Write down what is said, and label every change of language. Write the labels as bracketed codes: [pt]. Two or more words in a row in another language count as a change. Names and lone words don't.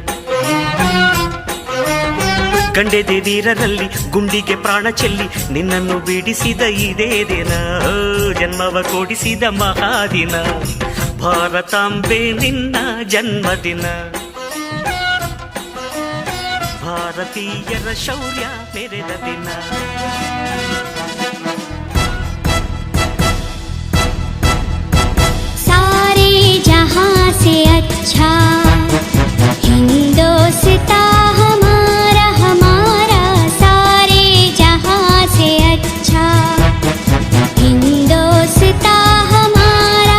[kn] ಗಂಡೆದೆ ವೀರರಲ್ಲಿ ಗುಂಡಿಗೆ ಪ್ರಾಣ ಚೆಲ್ಲಿ ನಿನ್ನನ್ನು ಬಿಡಿಸಿದ ಇದೇ ದಿನ. ಜನ್ಮವ ಕೊಡಿಸಿದ ಮಹಾದಿನ. ಭಾರತಾಂಬೆ ನಿನ್ನ ಜನ್ಮದಿನ. ಭಾರತೀಯರ ಶೌರ್ಯ ಮೆರೆದ ದಿನ. [hi] सारे जहां से अच्छा हिंदोस्तां हमारा हमारा. सारे जहां से अच्छा हिंदोस्तां हमारा.